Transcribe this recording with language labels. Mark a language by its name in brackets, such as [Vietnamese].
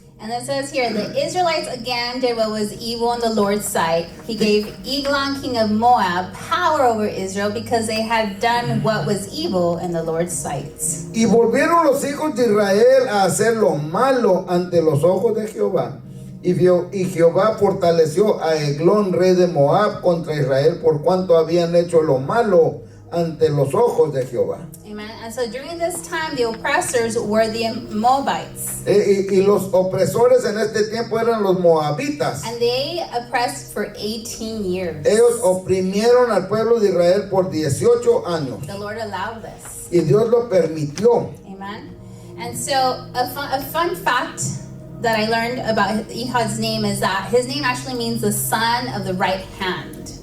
[English] And it says here, the Israelites again did what was evil in the Lord's sight. He gave Eglon, king of Moab, power over Israel because they had done what was evil in the Lord's sight. [Spanish] Y volvieron los hijos de Israel a hacer lo malo ante los ojos de Jehová. Y Jehová fortaleció a Eglón, rey de Moab, contra Israel, por cuanto habían hecho lo malo ante los ojos de Jehová. [English] Amen. And so during this time, the oppressors were the Moabites. [Spanish] Y los opresores en este tiempo eran los moabitas. [English] And they oppressed for 18 years. [Spanish] Ellos oprimieron al pueblo de Israel por 18 años. [English] The Lord allowed this. [Spanish] Y Dios lo permitió. [English] Amen. And so a fun fact that I learned about Ehud's name is that his name actually means the son of the right hand.